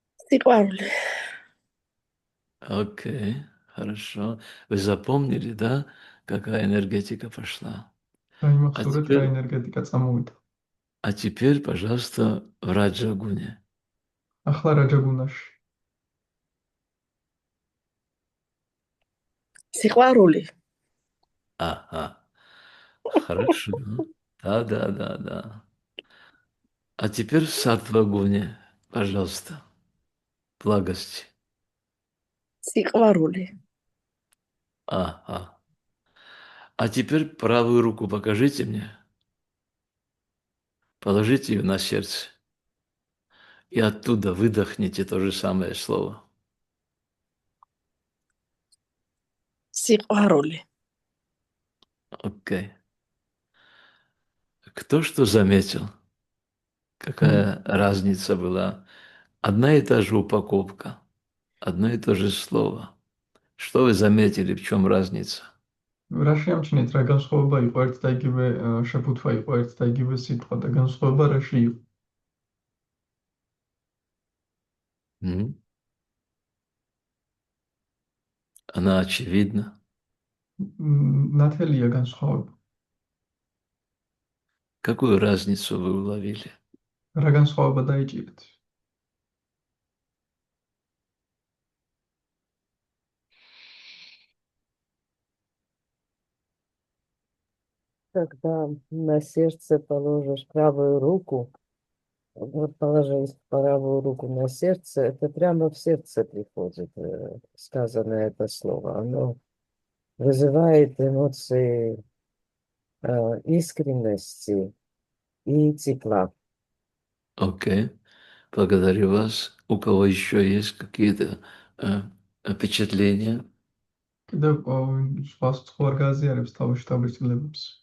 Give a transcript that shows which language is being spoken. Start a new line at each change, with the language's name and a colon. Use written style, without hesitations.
Georgian: Сиყვარული.
Russian: Окей, хорошо. Вы запомнили, да, какая энергетика пошла?
Georgian: დაიმახსოვრეთ რა ენერგეტიკა წამოვიდა.
Russian: А теперь, пожалуйста, в Раджагуне.
Georgian: ახლა რაჯაგუნაში. Сиყვარული.
Russian: Ага. Хорошо. Да. А теперь в Саттвагуне, пожалуйста. Благости.
Georgian: Сиყვარული. Ага.
Russian: А теперь правую руку покажите мне. Положите ее на сердце. И оттуда выдохните то же самое слово.
Georgian: Сиყვარული.
Russian: Окей. Кто что заметил? Какая разница была? Одна и та же упаковка, одно и то же слово. Что вы заметили, в чем разница?
Georgian: რა შეამჩნიეთ, რა განსხვავება იყო ერთ და იგივე შეფუთვა იყო ერთ და იგივე სიტყვა და განსხვავება რაში იყო?
Russian: Она очевидна.
Georgian: ნათელია განსხვავება.
Russian: Какую разницу вы уловили?
Georgian: რა განსხვავება დაიჭირეთ?
Russian: Когда на сердце положишь правую руку, вот положить правую руку на сердце, это прямо в сердце приходит сказанное это слово. Оно вызывает эмоции искренности и тепла. Окей. Благодарю вас. У кого еще есть какие-то впечатления?
Georgian: კიდევ სხვას თუ არ გააზიარებს თავის შთაბეჭდილებებს?